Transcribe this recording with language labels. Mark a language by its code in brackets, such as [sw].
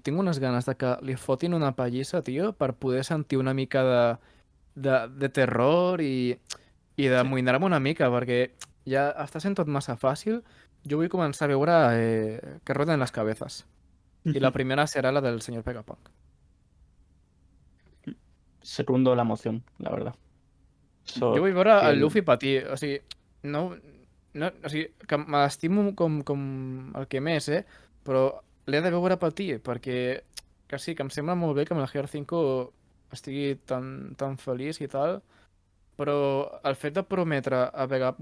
[ca] Tinc unes ganes de que li fotin una pallissa, tio, per poder sentir una mica de terror i d'amoïnar-me una mica, perquè ja està sent tot massa fàcil. Jo vull començar a veure que roden les cabezas. I la primera serà la del senyor Vegapunk. [es] Secundo la moción, la verdad. [ca] Jo vull veure el Luffy patir, o sigui, no, o sigui, que m'estimo com el que més, però l'he de veure patir, perquè que sí, que em sembla molt bé que amb el Gear 5 estigui tan feliç i tal, però el fet de prometre a Vegapunk...